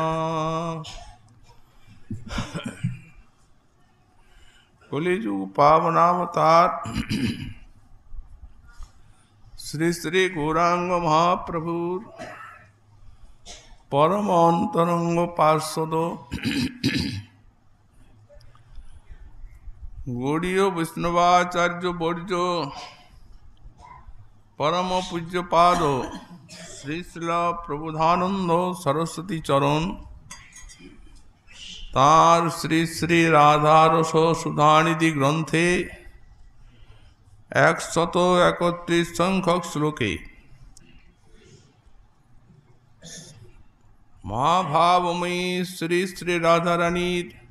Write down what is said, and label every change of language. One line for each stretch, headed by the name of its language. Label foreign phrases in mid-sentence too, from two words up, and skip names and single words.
Bangla: কলিযুগ পাবনাবতার শ্রী শ্রী গৌরাঙ্গ মহাপ্রভু পরম অন্তরঙ্গ পার্ষদ গৌড়ীয় বৈষ্ণবাচার্য বর্য পরম পূজ্যপাদ শ্রী শ্রীল প্রবোধানন্দ সরস্বতী চরণ তাঁর শ্রী শ্রী রাধারস সুধানিধি গ্রন্থে 131 সংখ্যক শ্লোকে মহাভাবময়ী শ্রী শ্রী রাধারানীর